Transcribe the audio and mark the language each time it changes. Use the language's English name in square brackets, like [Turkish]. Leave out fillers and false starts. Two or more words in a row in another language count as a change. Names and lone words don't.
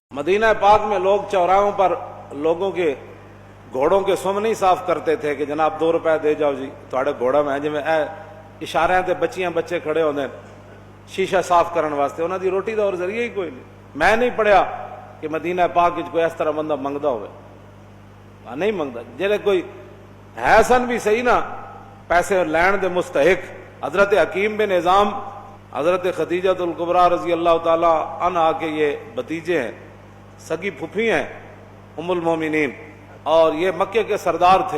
[Urdu] مدینہ پاک میں لوگ چوراہوں پر لوگوں کے گھوڑوں کے سم نہیں صاف کرتے تھے کہ جناب 2 روپے دے جاؤ جی تھوڑے گھوڑا میں جی اے [Punjabi] اشارے تے بچیاں بچے کھڑے ہوندے شیشہ صاف کرنے واسطے، انہاں دی روٹی دا اور ذریعہ ہی کوئی نہیں۔ میں نہیں پڑھیا کہ مدینہ پاک وچ کوئی اس طرح بندہ منگدا ہوئے، نہیں منگدا۔ جڑے کوئی ہے سن بھی صحیح نا پیسے لین دے مستحق، [Urdu] حضرت حکیم بن نظام، حضرت خدیجہ الکبریٰ رضی اللہ تعالی عنہا کے یہ بھتیجے ہیں، سگی پھوپھی ہیں ام المومنین، اور یہ مکے کے سردار تھے۔